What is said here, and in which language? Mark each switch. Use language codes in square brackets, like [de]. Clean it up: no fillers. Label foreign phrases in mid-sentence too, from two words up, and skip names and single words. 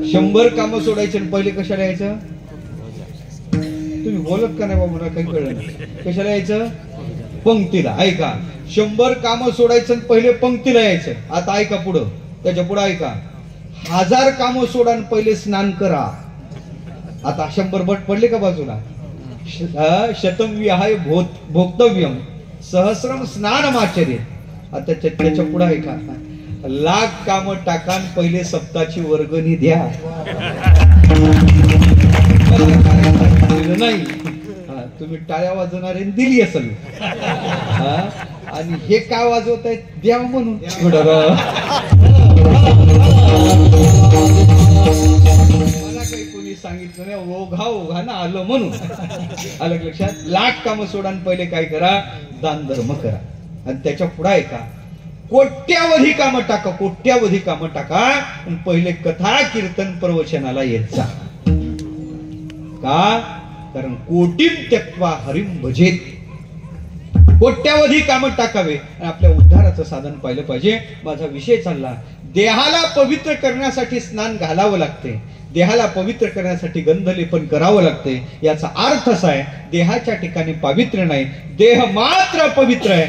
[mr] 100 कामं सोडायचे आणि पहिले कशाला यायचं? तुम्ही बोलत का नाही बाबा, मला काही कळलं नाही. कशाला यायचं? पंक्तीला. ऐका, 100 कामं सोडायचं आणि पहिले पंक्तीला यायचं. आता ऐका पुढं, त्याच्या पुढे ऐका, 1000 कामं सोडा आणि पहिले स्नान करा. आता 100 बट पडले का बाजूला? [sa] शतम विहाय भोक्तव्यम सहस्रम स्नानमाचर्य. [mr] आता त्याच्या पुढे ऐका, 1,00,000 कामं टाका आणि पहिले सप्ताची वर्गणी द्या. नाही, तुम्ही टाळ्या वाजवणारे दिली असेल, आणि हे का वाजवत आहेत? द्या म्हणून. मला काही कोणी सांगितलं नाही, ओघा ओघानं आलं म्हणून. आलं लक्षात? 1,00,000 कामं सोडा आणि पहिले काय करा? दान धर्म करा. आणि त्याच्या पुढे आहे का, कोट्यावधी कामं टाका, कोट्यावधी कामं टाका आणि पहिले कथा कीर्तन प्रवचनाला येत जा. का? कारण [sa] कोटीम त्यक्त्वा हरिम भजेत. [mr] कोट्यावधी कामं टाकावे आणि आपल्या उद्धाराचं साधन पाहिलं पाहिजे. माझा विषय चालला, देहाला पवित्र करण्यासाठी स्नान घालावं लागते, देहाला पवित्र करण्यासाठी गंधलेपन करावं लागते. याचा अर्थ असा आहे, देहाच्या ठिकाणी पावित्र्य नाही, देह मात्र पवित्र आहे.